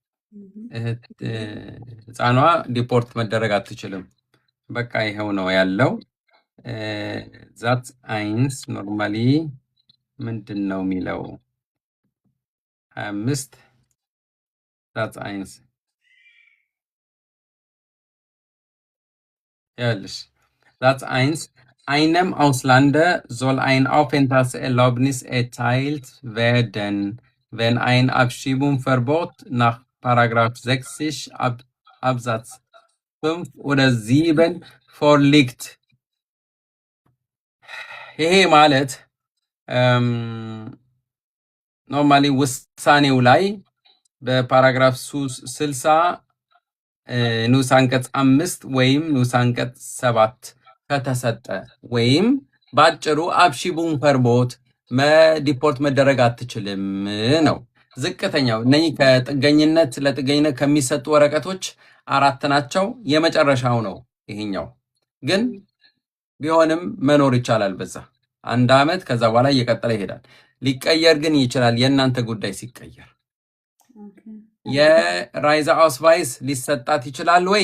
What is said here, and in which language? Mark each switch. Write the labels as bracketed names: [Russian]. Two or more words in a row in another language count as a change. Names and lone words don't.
[Amharic] ህፃኗ ዲፖርት መደረግ አትችልም። በቃ ይሄው ነው ያለው። [German] Satz eins [Amharic] ኖርማሊ ምንድን ነው የሚለው [German] 25 Satz eins [Amharic] ያልሽ [German] Satz eins einem Auslander soll ein Aufenthaltserlaubnis erteilt werden, wenn ein Abschiebungsverbot nach Paragraph 60 Absatz 5 oder 7 vorliegt. [Amharic] ይሄ ማለት ኖርማሊ ውሳኔው ላይ በፓራግራፍ 60 ንዑስ አንቀጽ 5 ወይም ንዑስ አንቀጽ 7 ከተሰጠ ወይም ባጭሩ አብሺቡን ፈርቦት ዲፖርት መደረግ አትችልም ነው። ዝቅተኛው እነኚህ ከጥገኝነት ለጥገኝነት ከሚሰጡ ወረቀቶች 4 ናቸው። የመጨረሻው ነው ይሄኛው። ግን ቢሆንም መኖር ይቻላል በዛ 1 ዓመት፣ ከዛ በኋላ እየቀጠለ ይሄዳል። ሊቀየር ግን ይችላል። የእናንተ ጉዳይ ሲቀየር የራይዛ አውስቫይስ ሊሰጣት ይችላል ወይ?